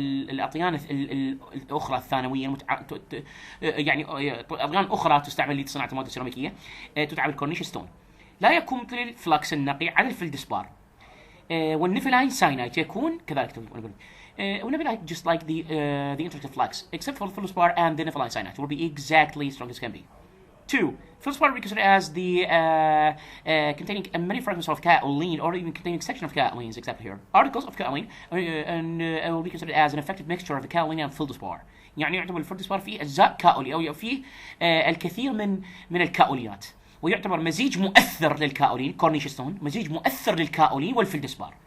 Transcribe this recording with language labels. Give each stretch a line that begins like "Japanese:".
Arabic: الأطيان الأخرى الثانوية يعني أطيان أخرى تستعمل لصناعة المواد السيراميكية تدعى بالكورنيش ستون. لا يكون مثل الفلكس النقي على الفلدسبار. والنفلاين ساينايت يكون كذلك ونفلاين
English: just like the intricate flux except for the feldspar and the nepheline cyanite will be exactly as strong as can be. 2. Feldspar will be considered as the containing many fragments of kaolin or even containing section of kaolins except here. Articles of kaolin and will be considered as an effective mixture of the kaolin and feldspar.
Arabic: يعني يعتبر الفلدسبار فيه أجزاء كاولي أو فيه الكثير من الكاولينات. ويعتبر مزيج مؤثر للكاولين كورنيش ستون، مزيج مؤثر للكاولين والفلدسبار.